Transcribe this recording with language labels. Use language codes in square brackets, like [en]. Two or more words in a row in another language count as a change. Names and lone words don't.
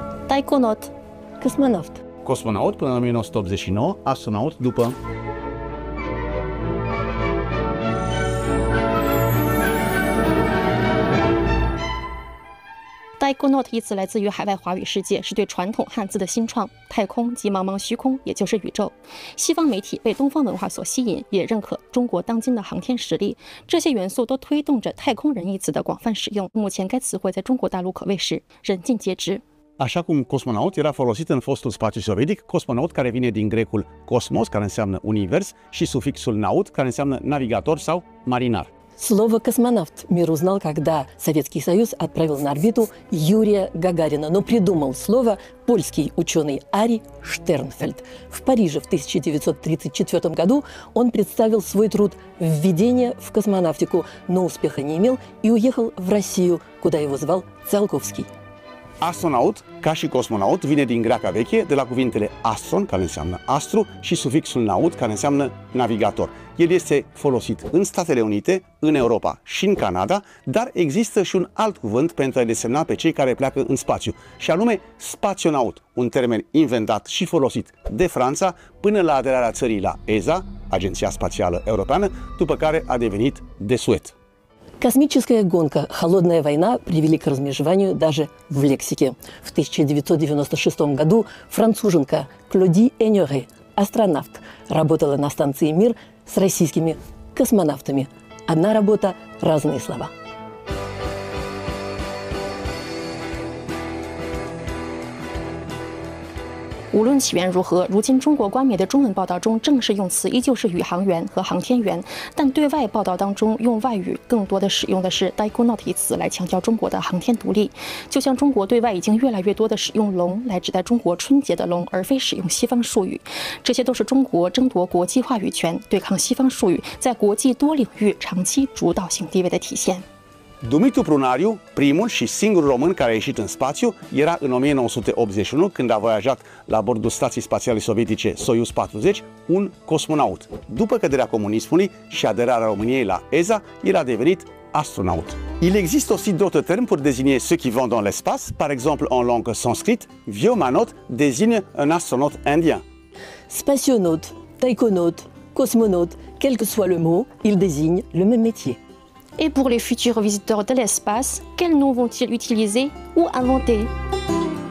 [ro] Taikonaut. Cosmonaut. Cosmonaut până în 1989, astronaut după. [zh] Taikonaut 一词来自于海外华语世界，是对传统汉字的新创。太空即茫茫虚空，也就是宇宙。西方媒体被东方文化所吸引，也认可中国当今的航天实力。这些元素都推动着太空人一词的广泛使用。目前该词汇在中国大陆可谓是人尽皆知。 [ro] Așa cum cosmonaut era folosit în fostul spațiu sovietic, cosmonaut care vine din grecul cosmos, care înseamnă univers, și sufixul naut, care înseamnă navigator sau marinar. [ru] Слово «космонавт» мир узнал, когда Советский Союз отправил на орбиту Юрия Гагарина, но придумал слово польский ученый Ари Штернфельд. В Париже в 1934 году он представил свой труд «Введение в космонавтику», но успеха не имел и уехал в Россию, куда его звал Циолковский. [ro] Astronaut, ca și cosmonaut, vine din greaca veche, de la cuvintele astron, care înseamnă astru, și sufixul naut, care înseamnă navigator. El este folosit în Statele Unite, în Europa și în Canada, dar există și un alt cuvânt pentru a desemna pe cei care pleacă în spațiu, și anume spaționaut, un termen inventat și folosit de Franța până la aderarea țării la ESA, Agenția Spațială Europeană, după care a devenit desuet. [ru] Космическая гонка, холодная война привели к размежеванию даже в лексике. В 1996 году француженка Клоди Эньоре, астронавт, работала на станции «Мир» с российскими космонавтами. Одна работа, разные слова. [zh] 无论起源如何，如今中国官媒的中文报道中，正式用词依旧是宇航员和航天员，但对外报道当中用外语更多的使用的是 Taikonaut 一词来强调中国的航天独立。就像中国对外已经越来越多的使用龙来指代中国春节的龙，而非使用西方术语，这些都是中国争夺国际话语权、对抗西方术语，在国际多领域长期主导性地位的体现。 [ro] Dumitru Prunariu, primul și singurul român care a ieșit în spațiu, era în 1981, când a voiajat la bordul stației spațiale sovietice Soyuz 40, un cosmonaut. După căderea comunismului și aderarea României la ESA, el a devenit astronaut. [fr] Il existe aussi d'autres termes pour désigner ceux qui vont dans l'espace. Par exemple, en langue sanscrite, Vyomanaut désigne un astronaute indien. Spationaute, taikonaute, cosmonaute, quel que soit le mot, il désigne le même métier. Et pour les futurs visiteurs de l'espace, quels noms vont-ils utiliser ou inventer?